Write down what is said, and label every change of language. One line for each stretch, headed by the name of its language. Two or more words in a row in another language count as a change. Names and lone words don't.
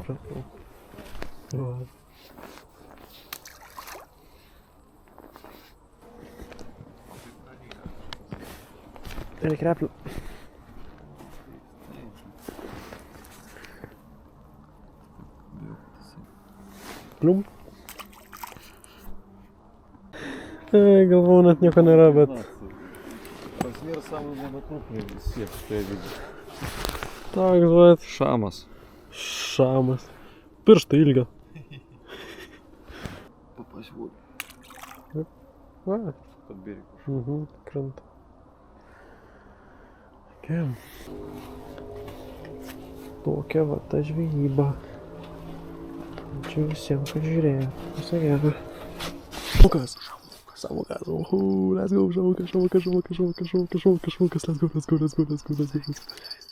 Lithuanian: Supratau. Va. Reikia replių. Plium. Galvau, net nieko nėra, bet...
Russian: Размер самый монокрупный из всех, что я видел.
Lithuanian: Toks, bet... Šamas. Šamas. Pirštai ilgio.
Russian: Попасть в воду.
Lithuanian: Va.
Russian: Под берег ушел.
Lithuanian: Kranta. Tokia. Tokia va ta žvejyba. Ačiū visiems, kad žiūrėjo. Viso gero. Šamukas. Šamukas.
English: Let's go, šamukas, let's go.